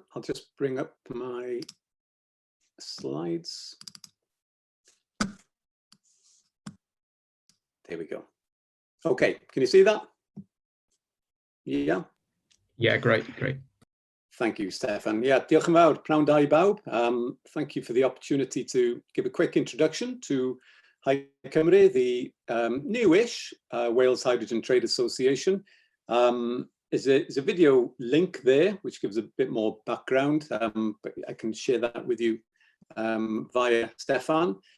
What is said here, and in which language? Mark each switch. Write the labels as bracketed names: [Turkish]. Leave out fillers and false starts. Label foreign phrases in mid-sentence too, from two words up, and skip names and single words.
[English] I'll just bring up my slides. There we go. Okay, can you see that? Yeah. Yeah, great. Thank you, Stefan. Yeah, [Welsh] diolch yn fawr, pnawn da I bawb. [English] Thank you for the opportunity to give a quick introduction to High Cymru, the newish Wales Hydrogen Trade Association. There's a video link there, which gives a bit more background, but I can share that with you via Stefan.